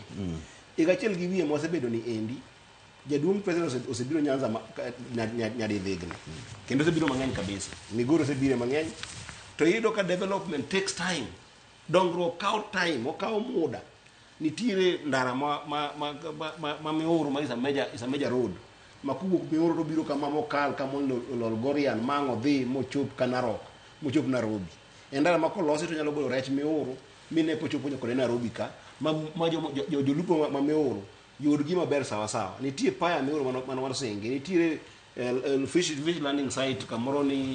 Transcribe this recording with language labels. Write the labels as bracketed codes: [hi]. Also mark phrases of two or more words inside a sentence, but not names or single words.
[luo] Iga chiel gi wiye mosebedo ni endi. Jaduong president osebiro Nyanza nyadi dhigni. Kendo osebiro mang'eny kabisa. Migoro osebiro mang'eny. To yudo ka [en] development takes time. [luo] Dongruok kao time, okao muda. Nitire ndara ma miuru ma [en] is a major road. [luo] Makugo miuru to biro kama mokal kama Lolgorian mango dhi mochop Kanarok, mochop Nairobi. Endara ma kolosi to nyalo golo rech miuru mine pochopo nyaka Nairobi ka ma jolupo ma miuru yud gima ber [sw] sawa sawa. [luo] Nitie paya miuru mano senge, nitire [en] fish landing site [luo] kamoro ni